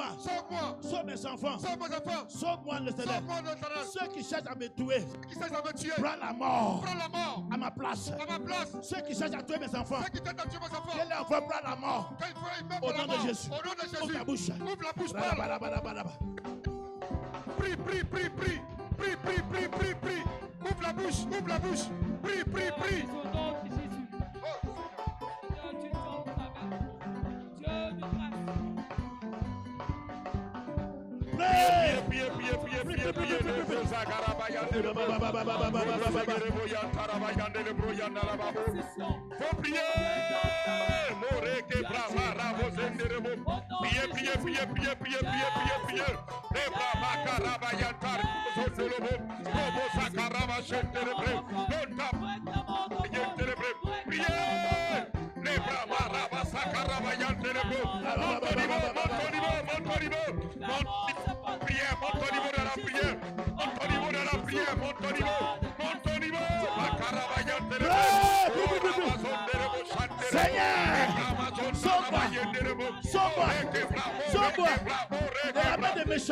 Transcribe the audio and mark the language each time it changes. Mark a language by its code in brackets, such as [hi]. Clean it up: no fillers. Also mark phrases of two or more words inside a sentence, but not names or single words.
[fr] Sauve-moi. Sauve mes enfants. Sauve mes enfants. Sauve-moi le Seigneur. Sauve-moi de l'éternel. Ceux qui cherchent à me tuer, Qui cherche à me tuer. prends la mort Prends la mort à ma place. à ma place. Ceux qui cherchent à tuer mes enfants, Ceux qui tentent de tuer mes enfants. que l'enfant prend la mort. Quand il faut, il meurt Au pour la nom de mort. Jésus. Au nom de Ouvre ta Jésus. bouche. Ouvre la bouche, parle. Balabalabalabalaba. Prie, prie, prie, prie. Prie, prie, prie, prie, prie. Ouvre la bouche, ouvre la bouche. Prie, prie, prie. Au nom de Jésus. Dieu, tu t'en travailles. Dieu de grâce. Prie. Faut prier. Moreke brava rabo zenderebo. Priez. Les brava karaba yantar zondolobo. Robo sakaraba shenderebre. Lonta yenderebre. Priez. Les brava raba sakaraba yanderebre. Montonimo. Prière, monte au niveau de la prière. Monte au niveau de la prière. Monte au niveau. Seigneur, sauve-moi de la main des méchants.